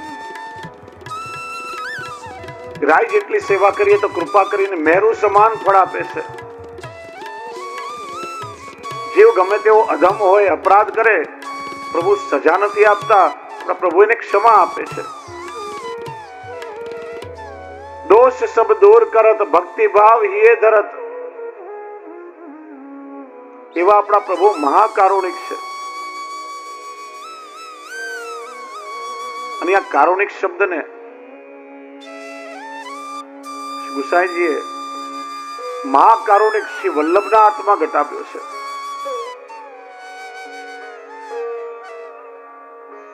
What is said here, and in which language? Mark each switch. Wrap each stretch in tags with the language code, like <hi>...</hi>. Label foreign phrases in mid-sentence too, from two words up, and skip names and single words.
<gu>રાય જેટલી સેવા કરીએ તો કૃપા કરીને મેરુ સમાન ફળ આપે છે. જીવ ગમે તેવો અધમ હોય, અપરાધ કરે, પ્રભુ સજા નથી આપતા, પ્રભુ એને ક્ષમા આપે છે.</gu> <bra>दोष सब दूर करत भक्ति भाव हिये धरत.</bra> <gu>એવા આપણા પ્રભુ મહાકારુણિક છે. અને આ કારુણિક શબ્દને ગુસાઈજીએ મહાકારુણિક શ્રી વલ્લભના હાથમાં ઘટાપ્યો છે.</gu>